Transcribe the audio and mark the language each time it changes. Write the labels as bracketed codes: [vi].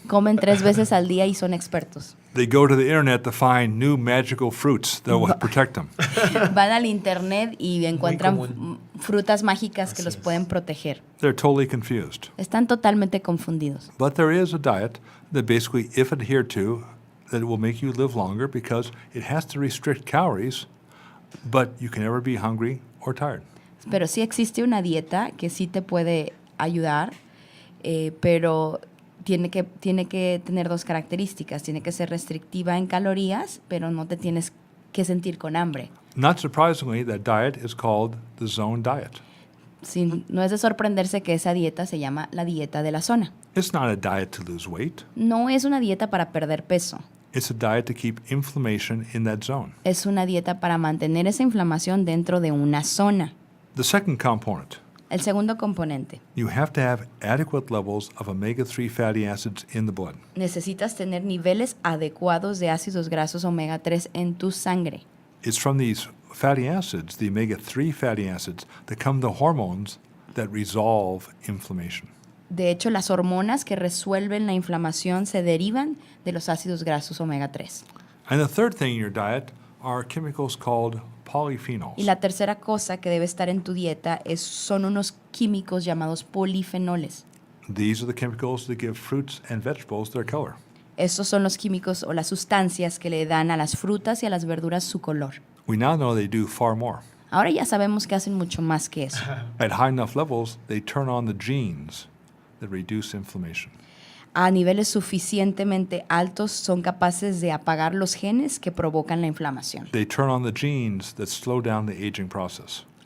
[es] Comen 3 veces al día y son expertos. [en] They go to the internet to find new magical fruits that will protect them. [es] Van al internet y encuentran común. frutas mágicas que Así los es. pueden proteger. [en] They're totally confused. [es] Están totalmente confundidos. [en] But there is a diet that basically, if adhered to, that will make you live longer because it has to restrict calories, but you can never be hungry or tired. [es] Pero sí existe una dieta que sí te puede ayudar, pero tiene que tener 2 características. Tiene que ser restrictiva en calorías, pero no te tienes que sentir con hambre. [en] Not surprisingly, that diet is called the zone diet. [es] No es de sorprenderse que esa dieta se llama la dieta de la zona. [en] It's not a diet to lose weight. [es] No es una dieta para perder peso. [en] It's a diet to keep inflammation in that zone. [es] Es una dieta para mantener esa inflamación dentro de una zona. [en] The second component, [es] El segundo componente. [en] you have to have adequate levels of omega-3 fatty acids in the blood. [es] Necesitas tener niveles adecuados de ácidos grasos omega 3 en tu sangre. [en] It's from these fatty acids, the omega-3 fatty acids, that come the hormones that resolve inflammation. [es] De hecho, las hormonas que resuelven la inflamación se derivan de los ácidos grasos omega 3. [en] And the third thing in your diet are chemicals called polyphenols. [es] Y la tercera cosa que debe estar en tu dieta son unos químicos llamados polifenoles. [en] These are the chemicals that give fruits and vegetables their color. [es] Estos son los químicos o las sustancias que le dan a las frutas y a las verduras su color. [en] We now know they do far more. [es] Ahora ya sabemos que hacen mucho más que eso. [en] At high enough levels, they turn on the genes that reduce inflammation. [es] A niveles suficientemente altos son capaces de apagar los genes que provocan la inflamación. [en] They turn on the genes that slow down the aging process.